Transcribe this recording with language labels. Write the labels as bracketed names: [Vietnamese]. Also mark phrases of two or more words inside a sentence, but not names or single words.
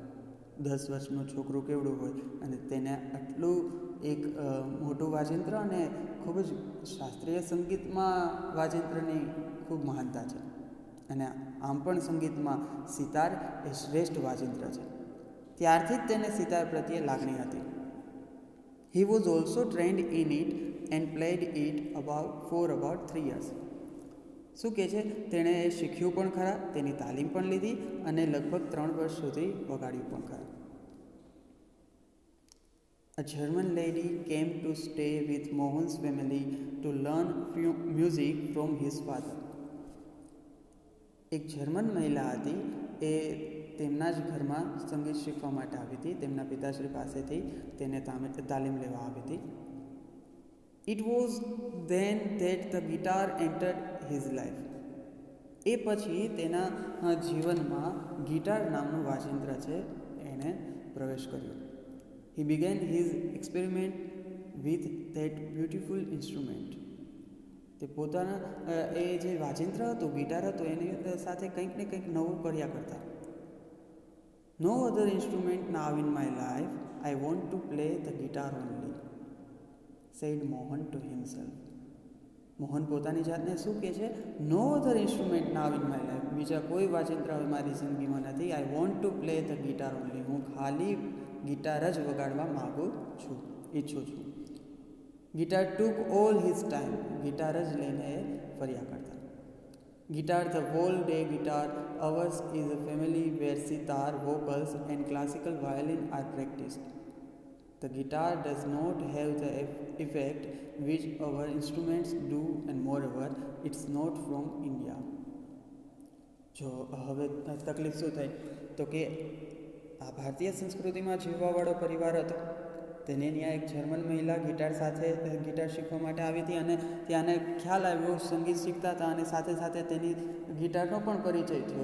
[Gujarati] 10 વર્ષનું છોકરું કેવડું હોય અને તેને આટલું એક મોટું વાજિંત્ર અને ખૂબ જ શાસ્ત્રીય સંગીતમાં વાજિંત્રની ખૂબ મહાનતા છે અને આમ પણ સંગીતમાં સિતાર એ શ્રેષ્ઠ વાજિંત્ર છે. ત્યારથી જ તેને સિતાર પ્રત્યે લાગણી હતી. [English] He was also trained in it and played it for about 3 years. [Gujarati] શું કહે છે, તેણે એ શીખ્યું પણ ખરા, તેની તાલીમ પણ લીધી અને લગભગ 3 વર્ષ સુધી વગાડ્યું પણ ખરા. [English] A German lady came to stay with Mohan's family to learn music from his father. [Gujarati] એક જર્મન મહિલા હતી, એ તેમના જ ઘરમાં સંગીત શીખવા માટે આવી હતી, તેમના પિતાશ્રી પાસેથી તેને તાલીમ લેવા આવી હતી. [English] It was then that the guitar entered his life. [Gujarati] એ પછી તેના જીવનમાં ગિટાર નામનું વાજિંત્ર છે એણે પ્રવેશ કર્યો. [English] He began his experiment with that beautiful instrument. [Gujarati] તે પોતાના એ જે વાજિંત્ર હતું, ગિટાર હતું, એની સાથે કંઈક ને કંઈક નવું કર્યા કરતા. [English] No other instrument now in my life. I want to play the guitar only, said Mohan to himself. [Gujarati] મોહન પોતાની જાતને શું કહે છે? [English] no other instrument now in my life. [Gujarati] બીજા કોઈ વાજિંત્ર હવે મારી જિંદગીમાં નથી. [English] I want to play the guitar only. [Gujarati] હું ખાલી ગિટાર જ વગાડવા માગું છું, ઈચ્છું છું. [English] guitar took all his time. [Gujarati] ગિટાર જ લઈને એ ફર્યા કરતા. [English] guitar the whole day guitar hours is a family where sitar, vocals and classical violin are practised. The guitar does not have the effect which our instruments do, and moreover, it's not from India. [Gujarati] જો હવે તકલીફ શું થઈ તો કે આ ભારતીય સંસ્કૃતિમાં જીવવાવાળો પરિવાર હતો. તેને ત્યાં એક જર્મન મહિલા ગિટાર શીખવા માટે આવી હતી અને ત્યાંને ખ્યાલ આવ્યો, સંગીત શીખતા હતા અને સાથે સાથે તેની ગિટારનો પણ પરિચય થયો.